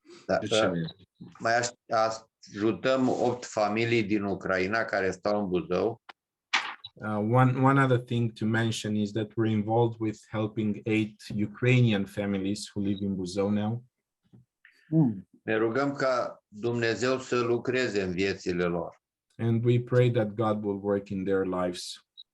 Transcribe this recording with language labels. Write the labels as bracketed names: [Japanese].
[Romanian] Da, mai ajutăm 8 familii din Ucraina care stau în Buzău. [English] One other thing to mention is that we're involved with helping 8 Ukrainian families who live in Buzău now. [Romanian] Ne rugăm ca Dumnezeu să lucreze în viețile lor. [English] And we pray that God will work in their lives.